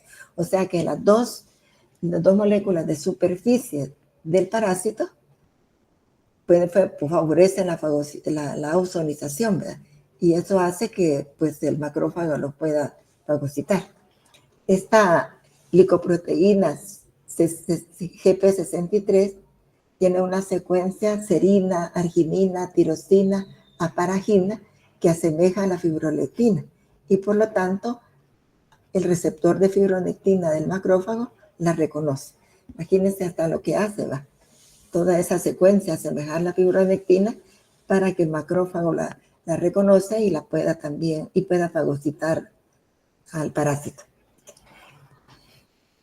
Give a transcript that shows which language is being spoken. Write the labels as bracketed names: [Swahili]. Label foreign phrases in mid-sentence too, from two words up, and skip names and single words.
[Spanish] O sea que las dos moléculas de superficie del parásito favorecen la ozonización, ¿verdad? Y eso hace que pues, el macrófago lo pueda fagocitar. Esta glicoproteína GP63 tiene una secuencia serina, arginina, tirosina, aparagina, que asemeja a la fibronectina, y por lo tanto el receptor de fibronectina del macrófago la reconoce. Imagínense hasta lo que hace, ¿va? Toda esa secuencia, asemejar la fibronectina para que el macrófago la reconoce y la pueda también, y pueda fagocitar al parásito.